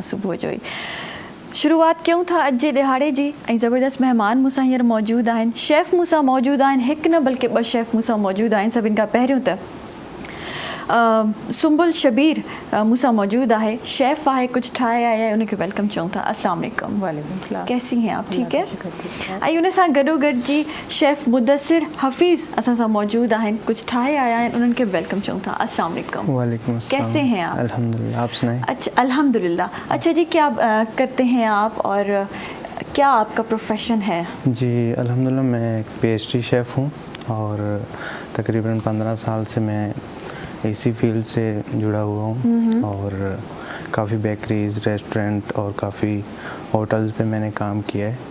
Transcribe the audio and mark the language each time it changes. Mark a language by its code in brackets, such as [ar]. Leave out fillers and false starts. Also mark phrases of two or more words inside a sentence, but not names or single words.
[sd] सुबुह जो ई शुरूआति कयूं था अॼु जे ॾिहाड़े जी। ऐं ज़बरदस्त महिमान मूंसां हींअर मौजूदु आहिनि, शेफ़ मूंसां मौजूदु आहिनि, हिकु न बल्कि ॿ शेफ़ मूंसां मौजूदु आहिनि। सभिनि खां पहिरियों त सुम्बुल शबीर मूंसां मौजूदु आहे, शेफ़ आहे, कुझु ठाहे आया आहे, उनखे वेलकम चऊं था। [ar] السلام عليكم. وعليكم سلام. [ur] کیسی ہیں آپ؟ ٹھیک ہے. [sd] ऐं उन सां गॾोगॾु जी शेफ़ मुदस्सिर हफ़ीज़ असां सां मौजूदु आहिनि, कुझु ठाहे आया आहिनि, उन्हनि खे वेलकम चऊं था। [ar] السلام عليكم. وعليكم السلام. [ur] کیسے ہیں آپ? الحمدللہ، آپ سنائیں. اچھا الحمدللہ۔ اچھا جی، کیا کرتے ہیں آپ اور کیا آپ کا پروفیشن ہے? جی الحمدللہ، میں ایک [en] pastry chef [ur] ہوں اور تقریباً 15 سال سے میں اسی فیلڈ سے جڑا ہوا ہوں اور کافی بیکریز، ریسٹورنٹ اور کافی ہوٹلز پہ میں نے کام کیا ہے.